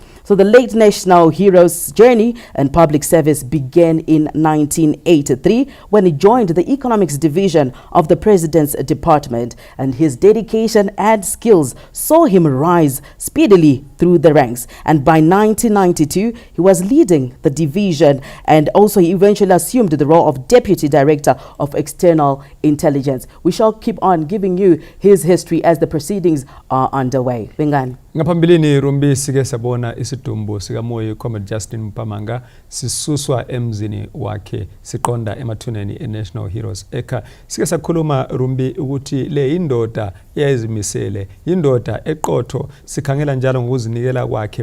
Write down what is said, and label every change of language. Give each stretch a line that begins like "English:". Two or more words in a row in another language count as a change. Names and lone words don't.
English: So the late national hero's journey and public service began in 1983 when he joined the Economics Division of the President's Department, and his dedication and skills saw him rise speedily through the ranks. And by 1992, he was leading the division, and also he eventually assumed the role of Deputy Director of External Intelligence. We shall keep on giving you his history as the proceedings are underway. Bingani.
North Ndebele: Ngaphambilini Rumbi sike sabona isidumbu sikamoya Comrade Justin Mupamhanga sisuswa emzini wakhe siqonda emathuneni eNational Heroes Eka. Sike sakhuluma Rumbi ukuthi le indoda eyayizimisele, indoda eqotho, sikhangela njalo ngokuzinikela kwakhe.